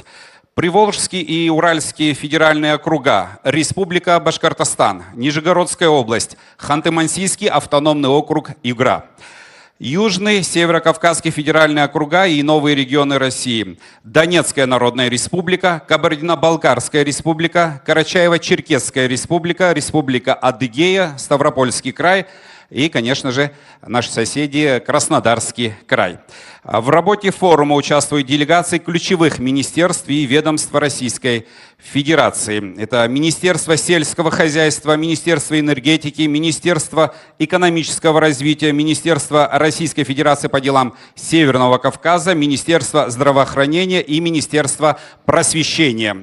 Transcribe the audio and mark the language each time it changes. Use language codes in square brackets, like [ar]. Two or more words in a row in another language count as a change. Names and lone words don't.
[ru] Приволжские и Уральские федеральные округа, Республика Башкортостан, Нижегородская область, Ханты-Мансийский автономный округ Югра. Южный, Северо-Кавказский федеральные округа и новые регионы России. Донецкая Народная Республика, Кабардино-Балкарская Республика, Карачаево-Черкесская Республика, Республика Адыгея, Ставропольский край и, конечно же, наши соседи Краснодарский край. В работе форума участвуют делегации ключевых министерств и ведомств Российской Федерации. Это Министерство сельского хозяйства, Министерство энергетики, Министерство экономического развития, Министерство Российской Федерации по делам Северного Кавказа, Министерство здравоохранения и Министерство просвещения.